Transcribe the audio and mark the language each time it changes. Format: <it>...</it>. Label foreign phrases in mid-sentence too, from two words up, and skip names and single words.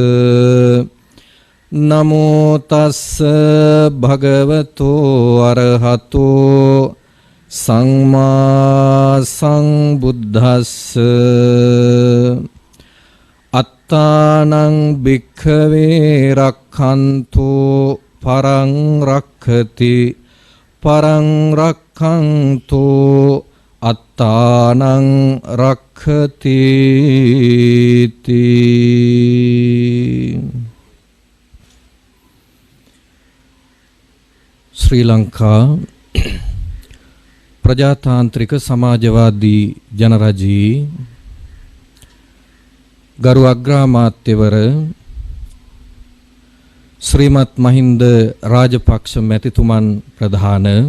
<pi>නමෝ තස්ස භගවතෝ අරහතෝ සම්මා සම්බුද්දස්ස. අත්තානං භික්ඛවේ රක්ඛන්තෝ පරං රක්ඛති පරං රක්ඛන්තෝ අත්තානං රක්ඛති තී.</pi> <si>ශ්‍රී ලංකා ප්‍රජාතාන්ත්‍රික සමාජවාදී ජනරජී ගරු අග්‍රාමාත්‍යවර ශ්‍රීමත් මහින්ද රාජපක්ෂ මැතිතුමන් ප්‍රධාන</si>